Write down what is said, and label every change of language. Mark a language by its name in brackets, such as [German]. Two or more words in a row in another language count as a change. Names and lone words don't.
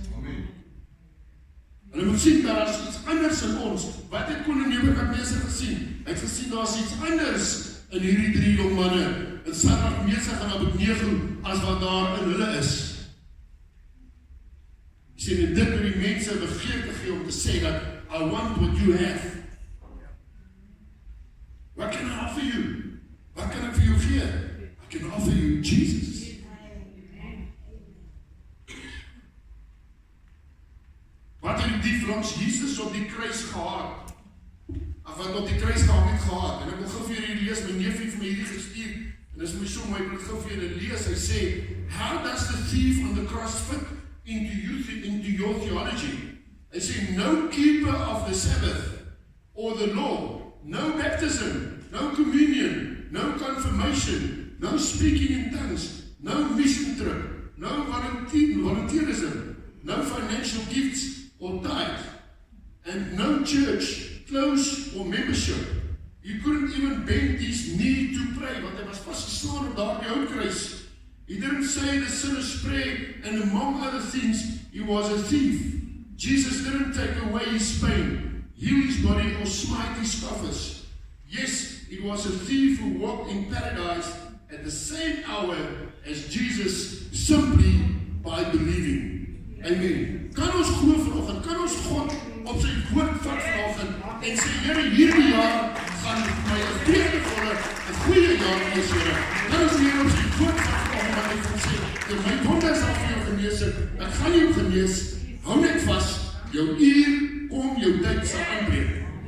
[Afrikaans] En jy moet sien, daar is iets anders in ons. Wat het koning Nebukadneser gesien? Hy het gesien, daar is iets anders in hierdie 3 jong manne, in Sadrak, Mesach en Abednego, as wat daar in hulle is. Jy sien, en dit wil die mense begeerte gee om te sê dat, [English] I want what you have. What can I offer you? [Afrikaans] Wat kan ek vir jou gee? [English] I can offer you Jesus. [Afrikaans] Wat het die dief langs Jesus op die kruis gehad? Of wat op die kruis gehang het gehad? En ek wil gou vir julle lees, my neef het vir my hierdie gestuur, en dit is my so mooi, ek wil gou vir julle lees, hy sê, [English] how does the thief on the cross fit into your theology? [Afrikaans] Hy sê, [English] no keeper of the Sabbath, or the law, no baptism, no communion, no confirmation, no speaking in tongues, no mission trip, no volunteerism, no financial gifts, or tithe, and no church, close or membership. You couldn't even bend his knee to pray, [Afrikaans] want hy was vastgeslaan op daardie houtkruis. [English] He didn't say the sinner's prayer, and among other things, he was a thief. Jesus didn't take away his pain, heal his body, or smite his scoffers. Yes, he was a thief who walked in paradise at the same hour as Jesus, simply by believing. Amen. [Afrikaans] Kan ons glo vanoggend, kan ons God op sy woord vat vanoggend en sê, Here, hierdie jaar gaan my 'n vreugdevolle, 'n goeie jaar wees, Here. Kan ons hier op sy woord vat vanoggend wat hy vir ons sê, dat my wonde sal vir jou genees, ek gaan jou genees, hou net vas, jou uur kom, jou tyd sal aanbreek.